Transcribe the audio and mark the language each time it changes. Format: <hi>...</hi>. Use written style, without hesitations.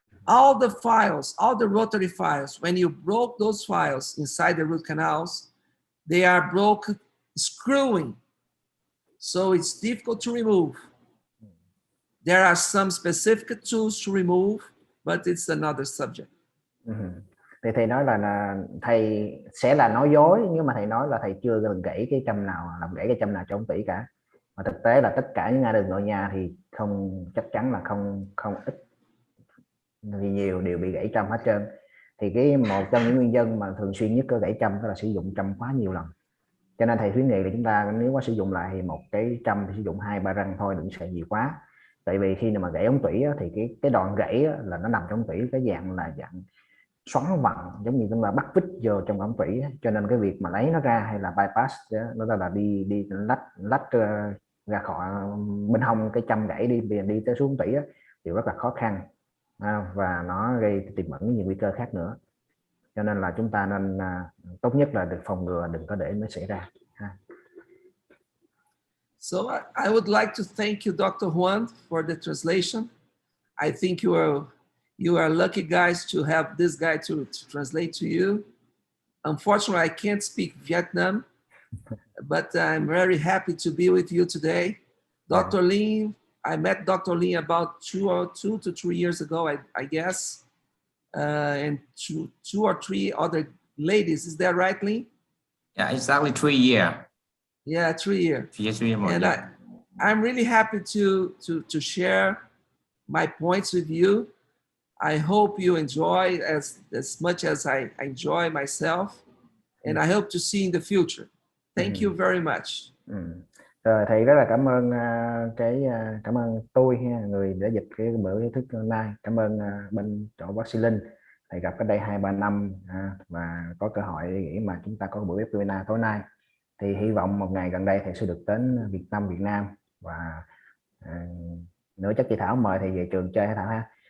<en>All the files, all the rotary files, when you broke those files inside the root canals, they are broken screwing. So it's difficult to remove. There are some specific tools to remove, but it's another subject.</en> <vi>Thì thầy nói là thầy sẽ là nói dối nhưng mà thầy nói là thầy chưa làm gãy cái châm nào cho ông Tỷ cả. Mà thực tế là tất cả những đường nội nha thì không, chắc chắn là không ít thì nhiều đều bị gãy châm hết trơn. Thì một trong những nguyên nhân mà thường xuyên nhất có gãy châm đó là sử dụng châm quá nhiều lần. Cho nên thầy khuyến nghị là chúng ta nếu có sử dụng lại thì một cái châm thì sử dụng 2-3 răng thôi, đừng xài nhiều quá. Tại vì khi mà gãy ống tủy thì cái đoạn gãy là nó nằm trong ống tủy, cái dạng xoắn vặn, giống như chúng ta bắt vít vô trong ống tủy, cho nên cái việc mà lấy nó ra hay là bypass nó là đi lách ra khỏi bên hông cái châm gãy đi tới xuống tủy thì rất là khó khăn, và nó gây tiềm ẩn nhiều nguy cơ khác nữa. Cho nên là chúng ta nên tốt nhất là được phòng ngừa, đừng có để nó xảy ra.</vi> <en>So I would like to thank you, Dr. Juan, for the translation. I think you are lucky guys to have this guy to translate to you. Unfortunately, I can't speak Vietnam, but I'm very happy to be with you today. Dr. Lin, I met Dr. Lin about 2 to 3 years ago, I guess, and two or three other ladies. Is that right, Lin? Yeah, exactly 3 years. Yeah, 3 years. Yes, 3 years. And I'm really happy to share my points with you. I hope you enjoy as much as I enjoy myself, and I hope to see in the future. Thank you very much.</en> <vi>Rồi, thầy rất là cảm ơn cảm ơn tôi người đã dịch cái bữa thức hôm nay. Cảm ơn bên chỗ bác sĩ Linh, thầy gặp ở đây 2-3 năm và có cơ hội nghĩ mà chúng ta có buổi webinar tối nay. Thì hy vọng một ngày gần đây thầy sẽ được đến Việt Nam và nữa chắc chị Thảo mời thầy về trường chơi hả Thảo ha.</vi>